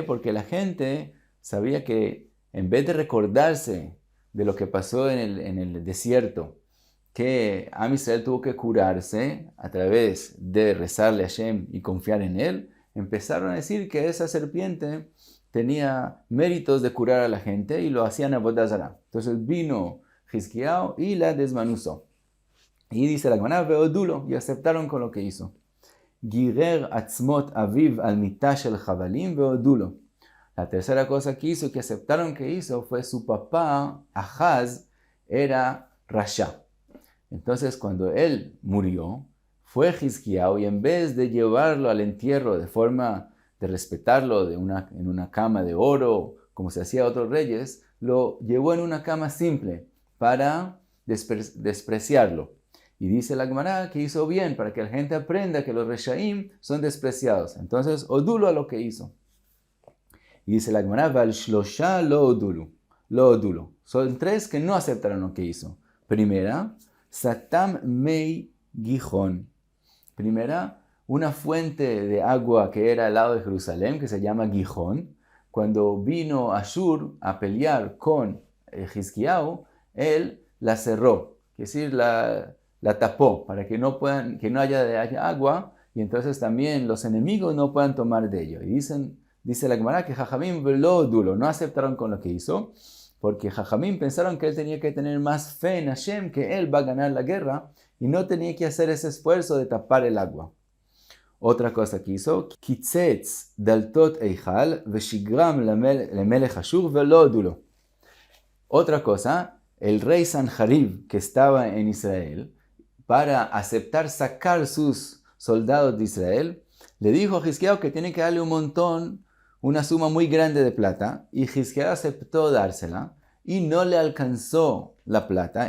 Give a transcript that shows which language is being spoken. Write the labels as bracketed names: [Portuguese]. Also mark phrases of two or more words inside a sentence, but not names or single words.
[Spanish] Porque la gente sabía que en vez de recordarse de lo que pasó en el desierto, que [Hebrew] עם ישראל [Spanish] tuvo que curarse a través de rezarle a Hashem y confiar en él, empezaron a decir que esa serpiente tenía méritos de curar a la gente y lo hacían a [Hebrew] עבודה זרה. [Spanish] Entonces vino Hizkiyahu y la desmenuzó. Y dice la Gemara, Veodulo, y aceptaron con lo que hizo. [Hebrew] גירר עצמות אביו על מיטה של חבלים והודו לו. [Spanish] La tercera cosa que hizo, que aceptaron que hizo, fue su papá, Ahaz, era Rasha. Entonces cuando él murió, fue Hizkiyahu y en vez de llevarlo al entierro de forma de respetarlo en una cama de oro, como se hacía a otros reyes, lo llevó en una cama simple para despreciarlo. Y dice la Gemara que hizo bien para que la gente aprenda que los Reshaim son despreciados. Entonces, odulo a lo que hizo. Y dice la Gemara, [Hebrew] ועל שלשה לא הודו לו. [Spanish] Son 3 que no aceptaron lo que hizo. Primera, [Hebrew] סתם מי גיחון. [Spanish] Primera, una fuente de agua que era al lado de Jerusalén, que se llama Gijón. Cuando vino Ashur a pelear con Hizkiyahu, él la cerró, es decir, la tapó para que no haya agua, y entonces también los enemigos no puedan tomar de ello. Y dice la Gemara que Jajamim [Hebrew] לא הודו לו, [Spanish] no aceptaron con lo que hizo, porque Jajamim pensaron que él tenía que tener más fe en Hashem, que él va a ganar la guerra, y no tenía que hacer ese esfuerzo de tapar el agua. Otra cosa que hizo, [Hebrew] קיצץ דלתות היכל ושיגרם למלך אשור ולא הודו לו. [Spanish] Otra cosa, el rey Sanjarib, que estaba en Israel, para aceptar sacar sus soldados de Israel, le dijo a Hizkiyahu que tiene que darle una suma muy grande de plata, y Hizkiyahu aceptó dársela, y no le alcanzó la plata.